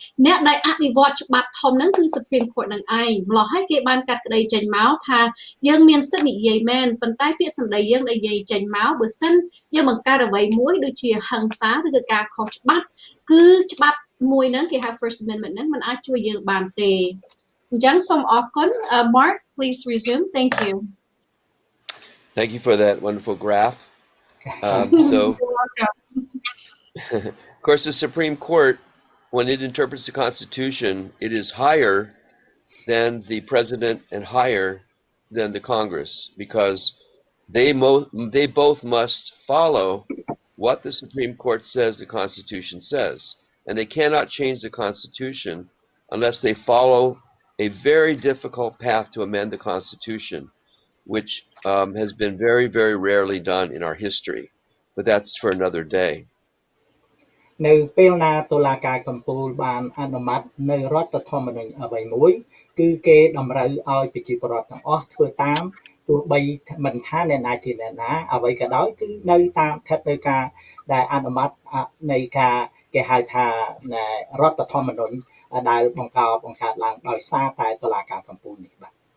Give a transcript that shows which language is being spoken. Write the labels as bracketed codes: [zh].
[km] អ្នកដែលអនុវត្តច្បាប់ធំហ្នឹងគឺ Supreme Court នឹងឯងម្ល៉េះហើយគេបានកាត់ក្តីចេញមកថាយើងមានសិទ្ធិនិយាយមែនប៉ុន្តែពាក្យសម្ដីយើងដែលនិយាយចេញមកបើសិនយើងបង្កើតអ្វីមួយដូចជាហិង្សាឬក៏ការខុសច្បាប់គឺច្បាប់មួយហ្នឹងគេហៅ First Amendment ហ្នឹង [th] มัน [km] អាចជួយយើងបានទេអញ្ចឹងសូមអរគុណ [en] Mark please resume thank you Thank you for that wonderful graph. So of course the Supreme Court when it interprets the Constitution it is higher than the President and higher than the Congress because they both must follow what the Supreme Court says the Constitution says. And they cannot change the Constitution unless they follow a very difficult path to amend the Constitution, which has been very, very rarely done in our history. But that's for another day. [km] នៅពេលណាតុលាការកំពូលបានអនុម័តនៅរដ្ឋធម្មនុញ្ញអ្វីមួយគឺគេតម្រូវឲ្យប្រជាពលរដ្ឋទាំងអស់ធ្វើតាមទោះបីមិនថាអ្នកណាជាអ្នកណាអ្វីក៏ដោយគឺនៅតាមស្ថិតនៅការដែលអនុម័តនៃការគេហៅថារដ្ឋធម្មនុញ្ញដែលបង្កើតឡើងដោយសារតែតុលាការកំពូលនេះបាទ